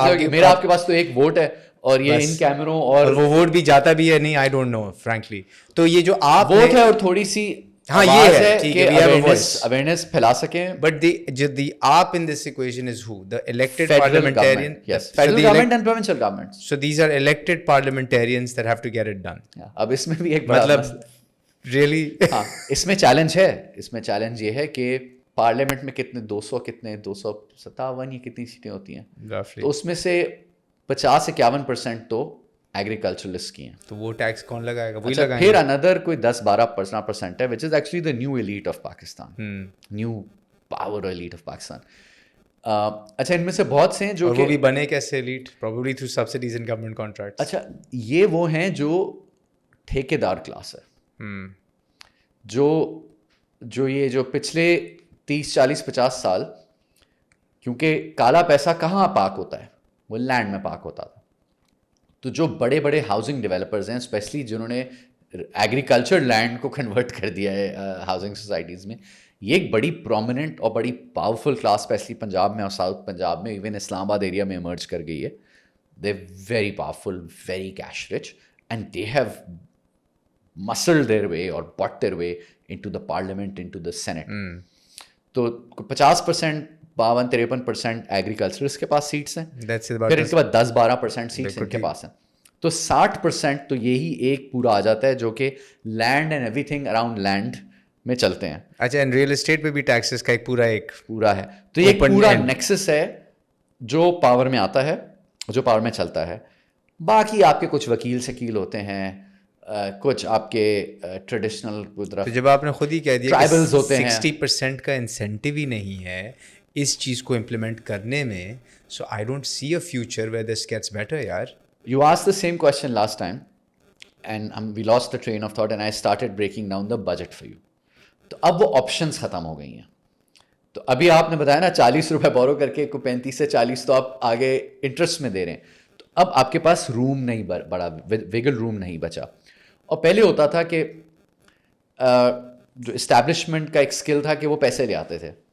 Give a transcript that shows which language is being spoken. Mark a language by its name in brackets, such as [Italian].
[Urdu] میرا آپ کے پاس تو ایک ووٹ ہے, اور یہ ان کیمروں اور وہ ووٹ بھی جاتا بھی ہے نہیں, [English] I don't know frankly. [Urdu] تو یہ جو آپ ووٹ ہے اور تھوڑی سی ہاں یہ ہے کہ اویئرنیس پھیلا سکیں. [English] But the آپ in this equation is who the elected parliamentarian, federal government and provincial governments. so these are elected parliamentarians that have to get it done. [Urdu] اب اس میں بھی ایک مطلب really ہاں اس میں چیلنج ہے, اس میں چیلنج یہ ہے کہ پارلیمنٹ میں کتنے 257 یا کتنی سیٹیں ہوتی ہیں, تو اس میں سے 50-51% تو ایگریکلچرلسٹ کی ہیں. تو وہ ٹیکس کون لگائے گا؟ وہی لگائیں گے. پھر اندر کوئی 10-12% ہے [English] which is actually the new elite of Pakistan, new power elite of Pakistan. [Urdu] اچھا ان میں سے بہت سے ہیں جو وہ بھی بنے کیسے elite? [English] probably through subsidies and government contracts. [Urdu] اچھا یہ وہ ہیں جو ٹھیکیدار کلاس ہے, جو یہ جو پچھلے 30-40-50 سال, کیونکہ کالا پیسہ کہاں پاک ہوتا ہے, وہ لینڈ میں پاک ہوتا تھا. تو جو بڑے بڑے ہاؤسنگ ڈیولپرز ہیں اسپیشلی جنہوں نے ایگریکلچر لینڈ کو کنورٹ کر دیا ہے ہاؤسنگ سوسائٹیز میں, یہ ایک بڑی پرومیننٹ اور بڑی پاورفل کلاس اسپیشلی پنجاب میں اور ساؤتھ پنجاب میں, ایون اسلام آباد ایریا میں ایمرج کر گئی ہے. [English] They very powerful, very cash rich, and they have muscled their way اور but their way into the parliament, into the senate. [Urdu] تو 50% 52-53% ایگریکلچرس کے پاس سیٹس ہیں, پھر ان کے بعد 10-12% سیٹس ان کے پاس ہیں. تو 60% تو یہی ایک پورا آ جاتا ہے جو کہ [English] land and everything around land [Urdu] میں چلتے ہیں. اچھا اینڈ ریئل اسٹیٹ پہ بھی ٹیکسز کا ایک پورا ہے. تو یہ ایک پورا نیکسس ہے جو پاور میں آتا ہے, جو پاور میں چلتا ہے. باقی آپ کے کچھ وکیل شکیل ہوتے ہیں, کچھ آپ کے ٹریڈیشنل, جب آپ نے خود ہی کہہ دیا ٹرائبلز ہوتے ہیں, 60% کا انسینٹیو ہی نہیں ہے اس چیز کو امپلیمنٹ کرنے میں. [English] So I don't see a future where this gets better. [Urdu] یار [English] you asked the same question last time and we lost the train of thought and I started breaking down the budget for you. [Urdu] تو اب وہ options ختم ہو گئی ہیں. تو ابھی آپ نے بتایا نا 40 روپے بورو کر کے کوئی 35 سے 40 تو آپ آگے انٹرسٹ میں دے رہے ہیں. تو اب آپ کے پاس روم نہیں بڑا, ویگل روم نہیں بچا. اور پہلے ہوتا تھا کہ جو اسٹیبلشمنٹ کا ایک اسکل تھا کہ وہ پیسے لے آتے تھے.